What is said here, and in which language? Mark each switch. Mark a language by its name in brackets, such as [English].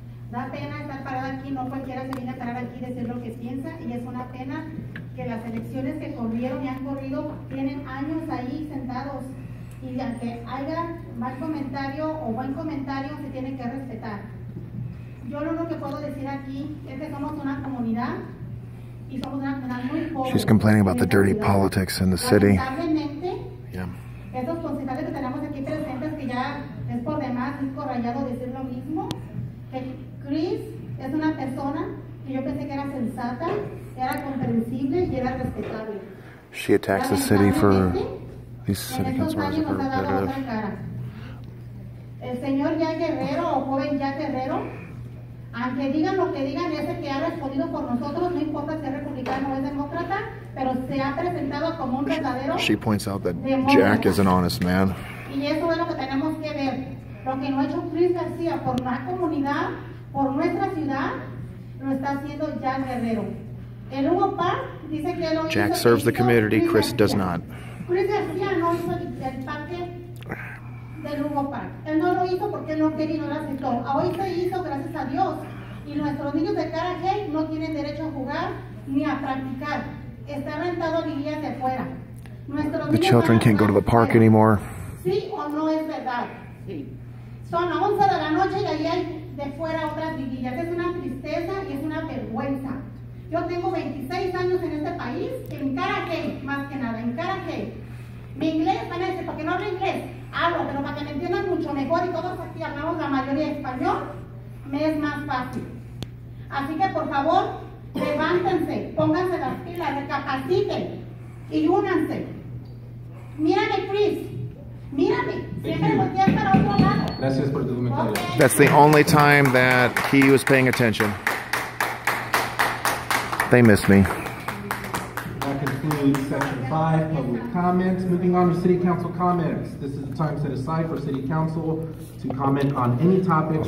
[Spanish] Da pena estar parada aquí, no cualquiera se viene a parar aquí y decir lo que piensa, y es una pena que las elecciones que corrieron y han corrido tienen años ahí sentados, y aunque haya mal comentario o buen comentario se tiene que respetar. Yo lo único que puedo decir aquí es que somos una comunidad y somos una comunidad muy pobre. [English] She's complaining about the dirty politics in the city. Yeah. [Spanish] Estos concejales que tenemos aquí presentes, que ya es por demás disco rayado decir lo mismo, que Chris es una persona que yo pensé que era sensata, era comprensible y era respetable. [English] She attacks the city for these city councilors are repetitive. [Spanish] El señor ya Guerrero o joven ya Guerrero, aunque digan lo que digan, es el que ha respondido por nosotros, no importa si es republicano o es demócrata, pero se ha presentado como un verdadero. [English] She points out that Jack is an honest man. [Spanish] Y eso es lo que tenemos que ver. Lo que no ha hecho Chris García por la comunidad, por nuestra ciudad, lo está haciendo Jack Guerrero. El Hugo Park dice que lo [English] Jack [Spanish] hizo, [English] serves the community, Chris does not. [Spanish] Chris García no hizo el parque del Hugo Park. Él no lo hizo porque él no quería y no lo aceptó. Hoy se hizo gracias a Dios. Y nuestros niños de Cudahy no tienen derecho a jugar ni a practicar. Está rentado a liguillas de afuera. [English] The children can't go to the park anymore. [Spanish] ¿Sí o no es verdad? Sí. Son las 11 de la noche y ahí hay de fuera otras liguillas. Es una tristeza y es una vergüenza. Yo tengo 26 años en este país, en Cudahy, más que nada, en Cudahy. Mi inglés, van a decir, ¿por qué no hablo inglés? Hablo, pero para que me entiendan mucho mejor y todos aquí hablamos la mayoría español, me es más fácil. Así que por favor, levántense, pónganse las pilas, recapaciten y únanse. Mírame, Chris. Mírame, siempre volteas para otro lado. Gracias por tu comentario. [English] That's the only time that he was paying attention. They miss me. That concludes section 5, public comments. Moving on to city council comments. This is the time set aside for city council to comment on any topics.